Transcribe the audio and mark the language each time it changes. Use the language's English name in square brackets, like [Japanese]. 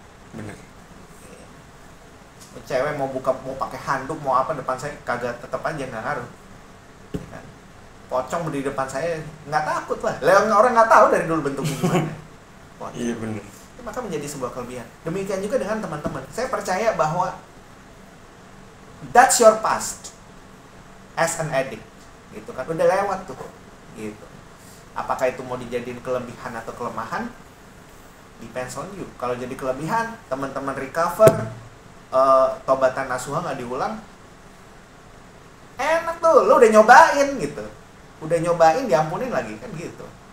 [Indonesian] Bener. Cewek mau pakai handuk, mau apa depan saya, kagak, tetap aja nggak ngaruh. Ya kan? Pocong di depan saya nggak takut lah. Orang nggak tahu dari dulu bentuknya gimana. Iya benar. Maka menjadi sebuah kelebihan. Demikian juga dengan teman-teman. Saya percaya bahwa [English] that's your past as an addict. [Indonesian] gitu kan, udah lewat tuh gitu. Apakah itu mau dijadiin kelebihan atau kelemahan, [English] depends on you. [Indonesian] Kalau jadi kelebihan, teman-teman recover, tobatan nasuha nggak diulang, enak tuh, lo udah nyobain gitu, udah nyobain diampunin lagi kan gitu.